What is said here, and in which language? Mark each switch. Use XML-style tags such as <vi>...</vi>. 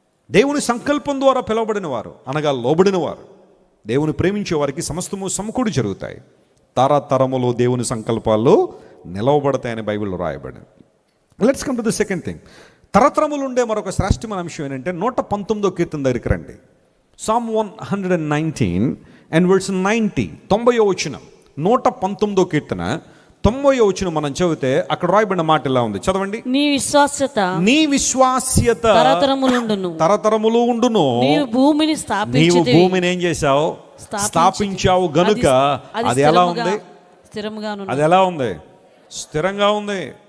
<te>దేవుని సంకల్పం ద్వారా పిలువబడిన వారు అనగా లోబడిన వారు, దేవుని ప్రేమించే వారికి సమస్తము సమకూడి జరుగుతాయి. తరతరములు దేవుని సంకల్పాలు నిలవబడతాయని బైబిల్లో రాయబడింది.</te> <en>Let's come to the second thing.</en> <te>తరతరములు ఉండే మరొక శ్రేష్టమైన అంశం ఏంటంటే 119వ కీర్తన దగ్గరికి రండి.</te> <en>Psalm 119 and verse 90,</en> <te>90వ వచనం. 119వ కీర్తన 90వ వచనం మనం చదివితే అక్కడ రాయబడిన మాట ఇలా ఉంది, చదవండి. నీ విశ్వాస్యత తరతరములు ఉండును. నీవు భూమిని ఏం చేశావు? స్థాపించావు గనుక అది ఎలా ఉంది? అది ఎలా ఉంది? స్థిరంగా ఉంది.</te>